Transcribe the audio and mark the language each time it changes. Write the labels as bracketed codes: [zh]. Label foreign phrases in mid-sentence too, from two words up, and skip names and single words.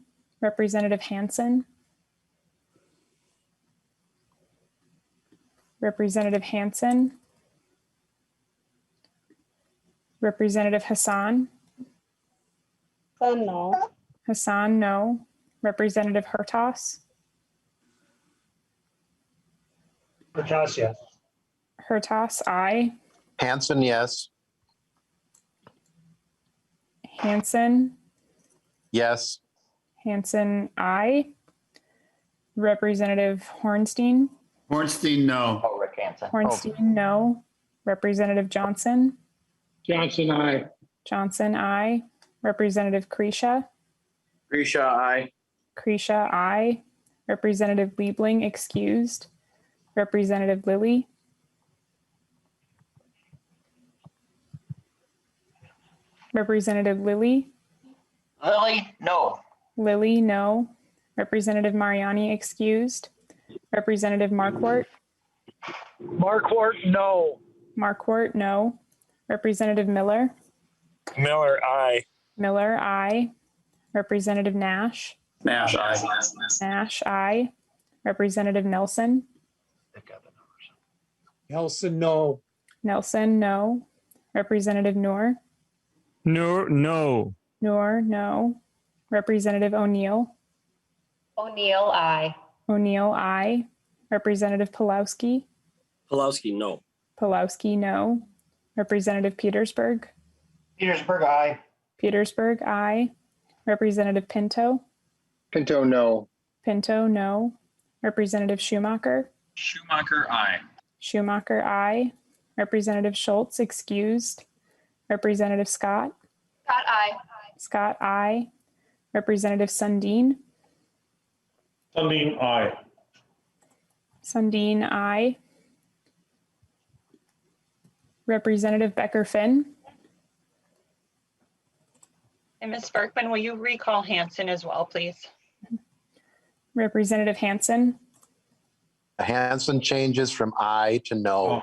[en] Representative Hansen? Representative Hansen? Representative Hassan? No. Hassan, no. Representative Hertas? Hertas, yes. Hertas, aye. Hanson, yes. Hansen? Yes. Hansen, aye. Representative Hornstein? Hornstein, no. Oh, Rick Hansen. Hornstein, no. Representative Johnson? Johnson, aye. Johnson, aye. Representative Kresha? Grisha, aye. Kresha, aye. Representative Liebling, excused. Representative Lilly? Representative Lilly? Lily, no. Lilly, no. Representative Mariani, excused. Representative Markwart? Markwart, no. Markwart, no. Representative Miller? Miller, aye. Miller, aye. Representative Nash? Nash, aye. Nash, aye. Representative Nelson? Nelson, no. Nelson, no. Representative Noor? Noor, no. Noor, no. Representative O'Neill? O'Neill, aye. O'Neill, aye. Representative Pulowski? Pulowski, no. Pulowski, no. Representative Petersburg? Petersburg, aye. Petersburg, aye. Representative Pinto? Pinto, no. Pinto, no. Representative Schumacher? Schumacher, aye. Schumacher, aye. Representative Schultz, excused. Representative Scott? Scott, aye. Scott, aye. Representative Sundin? Sundin, aye. Sundin, aye. Representative Becker-Finn? And Ms. Berkman, will you recall Hansen as well, please? Representative Hansen? Hanson changes from aye to no.